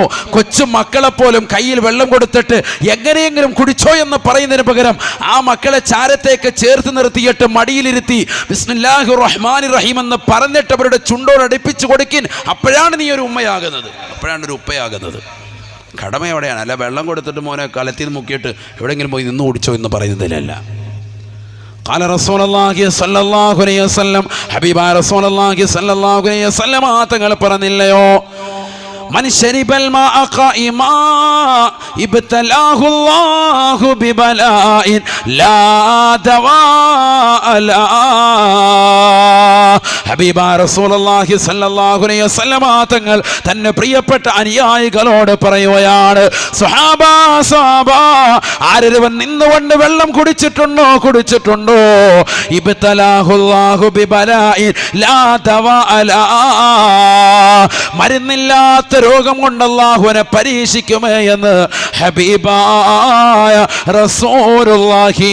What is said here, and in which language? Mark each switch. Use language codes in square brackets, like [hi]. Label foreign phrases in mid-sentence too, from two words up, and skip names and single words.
[ml] കൊച്ചു മക്കളെപ്പോലും കയ്യിൽ വെള്ളം കൊടുത്തിട്ട് എങ്ങനെയെങ്കിലും കുടിച്ചോ എന്ന് പറയുന്നതിന് പകരം ആ മക്കളെ ചാരത്തേക്ക് ചേർത്ത് നിർത്തിയിട്ട് മടിയിലിരുത്തി [ar] بسم الله الرحمن الرحيم [ml] എന്ന് പറഞ്ഞിട്ട് അവരുടെ ചുണ്ടോട് അടുപ്പിച്ചു കൊടുക്കിൻ. അപ്പോഴാണ് നീ ഒരു ഉമ്മയാകുന്നത്, അപ്പോഴാണ് ഒരു ഉപ്പയാകുന്നത്. കടമ എവിടെയാണ്? അല്ല വെള്ളം കൊടുത്തിട്ട് മോനെ കലത്തിൽ മുക്കിയിട്ട് എവിടെയെങ്കിലും പോയി നിന്ന് കുടിച്ചോ എന്ന് പറയുന്നതിലല്ല. [ar] قال رسول الله صلى الله عليه وسلم حبيب رسول الله صلى الله عليه وسلم [ml] തങ്ങൾ പറഞ്ഞില്ലയോ, [ar] من شرب الماء قائما ابتلاه الله ببلاء لا دواء له. حبيب رسول الله صلى الله عليه وسلم [ml] തങ്ങൾ തന്നെ പ്രിയപ്പെട്ട അനുയായികളോട് പറയുകയാണ്, [ar] صحابة صحابة, [ml] ആരൊരുവൻ നിന്നുകൊണ്ട് വെള്ളം കുടിച്ചിട്ടുണ്ടോ [ar] ابتلاه الله ببلاء لا دواء له, [ml] മരുന്നില്ലാത്ത രോഗം കൊണ്ട് അല്ലാഹുവിനെ പരീക്ഷിക്കുമേ എന്ന് ഹബീബായ റസൂലുള്ളാഹി.